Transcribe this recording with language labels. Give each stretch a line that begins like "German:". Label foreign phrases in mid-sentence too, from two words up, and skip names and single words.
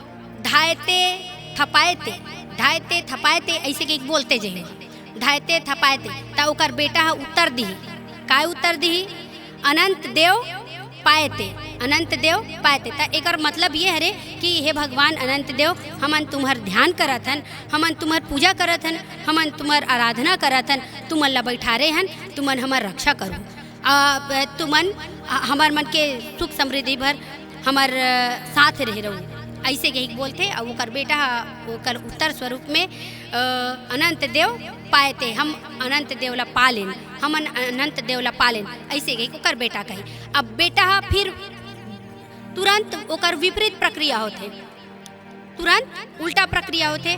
Chhattisgarhi: ढायते थपायते ऐसे के बोलते जे ढायते थपायते ता ओकर बेटा उत्तर दी, काय उत्तर दी, अनंत देव पाएते, अनंत देव पाएते। ता एकर मतलब ये हरे कि हे भगवान अनंत देव, हमन तुम्हार ध्यान करत हन, हमन तुम्हार पूजा करत हन, हमन तुम्हार आराधना करत हन, तुमन ला बैठारे हन, तुमन हमार रक्षा करो, तुमन हमार मन के सुख समृद्धि भर हमार साथ रह रहू, ऐसे के बोलते। और ओकर बेटा ओकर उत्तर स्वरूप में अनंत देव पाएते, हम अनंत देव ला पालेन, हमन अनंत देव ला पालेन, ऐसे के ओकर बेटा कही। अब बेटा फिर तुरंत ओकर विपरीत प्रक्रिया होते, तुरंत उल्टा प्रक्रिया होते।